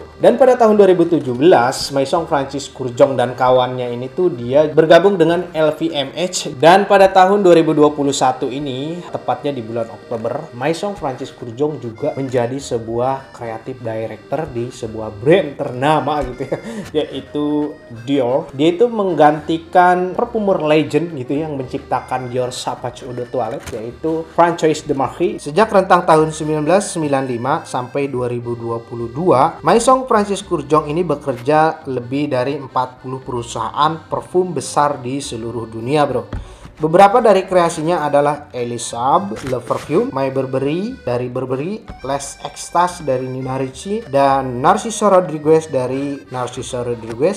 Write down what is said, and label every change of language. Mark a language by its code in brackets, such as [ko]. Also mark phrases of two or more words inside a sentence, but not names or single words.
[id] Dan pada tahun 2017 Maison Francis Kurkdjian dan kawannya ini tuh dia bergabung dengan LVMH, dan pada tahun 2021 ini tepatnya di bulan Oktober, Maison Francis Kurkdjian juga menjadi sebuah [en] creative director [id] di sebuah brand ternama gitu ya, yaitu Dior. Dia itu menggantikan [en] perfumer legend [id] gitu yang menciptakan Dior Sauvage Eau de Toilette, yaitu Francois de Marquis. Sejak rentang tahun 1995 sampai 2022, Maison Francis Kurkdjian ini bekerja lebih dari 40 perusahaan parfum besar di seluruh dunia, bro. Beberapa dari kreasinya adalah Elisab, Le Parfum, My Burberry dari Burberry, Les Extas dari Nina Ricci, dan Narciso Rodriguez dari Narciso Rodriguez.